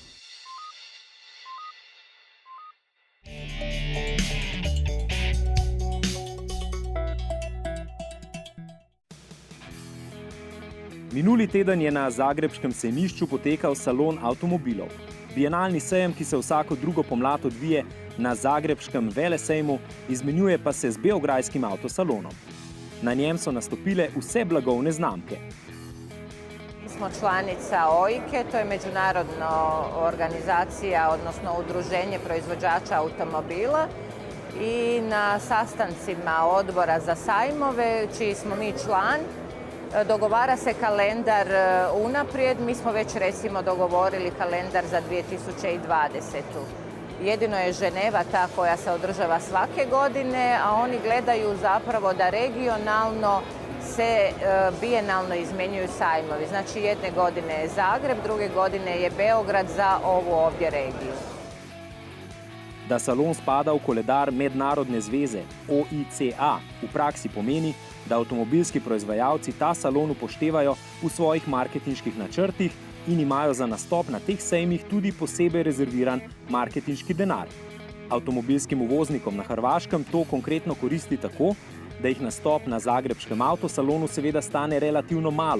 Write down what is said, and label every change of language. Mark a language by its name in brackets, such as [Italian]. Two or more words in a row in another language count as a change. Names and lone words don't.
[Slovenian] Minuli teden je na zagrebškem sejmišču potekal salon avtomobilov. Bienalni sejem, ki se vsako drugo pomlad odvije na zagrebškem velesejmu, izmenjuje pa se z beograjskim avtosalonom. Na njem so nastopile vse blagovne znamke. [Croatian] Mi smo članica OIKE, to je međunarodna organizacija, odnosno udruženje proizvođača automobila, i na sastancima odbora za sajmove, čiji smo mi član, dogovara se kalendar unaprijed. Mi smo već recimo dogovorili kalendar za 2020. Jedino je Ženeva ta koja se održava svake godine, a oni gledaju zapravo da regionalno se bijenalno izmenjuju sajmovi. Znači jedne godine je Zagreb, druge godine je Beograd za ovu ovdje regiju. [Slovenian] Da salon spada v koledar Mednarodne zveze OICA v praksi pomeni, da avtomobilski proizvajalci ta salon upoštevajo v svojih marketinških načrtih in imajo za nastop na teh sejmih tudi posebej rezerviran marketinški denar. Avtomobilskim uvoznikom na Hrvaškem to konkretno koristi tako, da jih nastop na zagrebškem avtosalonu seveda stane relativno malo.